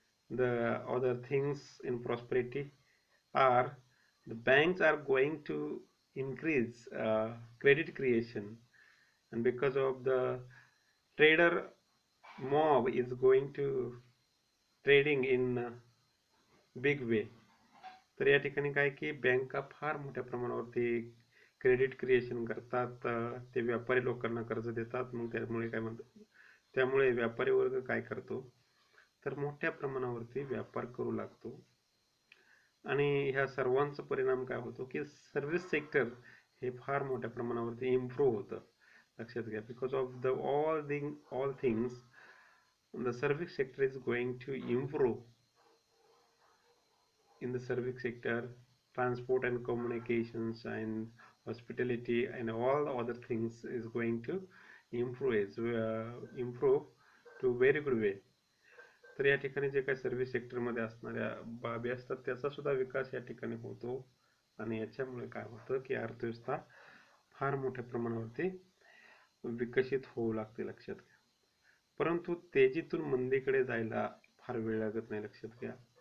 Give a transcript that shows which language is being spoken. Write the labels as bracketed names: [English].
[English] The other things in prosperity are the banks are going to increase credit creation, and because of the trader mob is going to trading in big way. [Marathi] तर या ठिकाणी काय की बँका फार मोठ्या प्रमाणावरती क्रेडिट क्रिएशन करतात. ते व्यापारी लोकांना कर्ज देतात. मग त्यामुळे व्यापारी वर्ग काय करतो तर मोठ्या प्रमाणावरती व्यापार करू लागतो. आणि ह्या सर्वांचा परिणाम काय होतो की सर्व्हिस सेक्टर हे फार मोठ्या प्रमाणावरती इम्प्रूव्ह होतं. लक्षात घ्या. [English] Because of the all things the service sector is going to improve. in the service sector, transport and communications and hospitality and all the other things is going to improve to very good way. [Marathi] तर या ठिकाणी जे काही service सेक्टरमध्ये असणाऱ्या बाबी असतात त्याचा सुद्धा विकास या ठिकाणी होतो. आणि याच्यामुळे काय होतं की अर्थव्यवस्था फार मोठ्या प्रमाणावरती विकसित होऊ लागते. लक्षात घ्या. परंतु तेजीतून मंदीकडे जायला फार वेळ लागत नाही. लक्षात घ्या.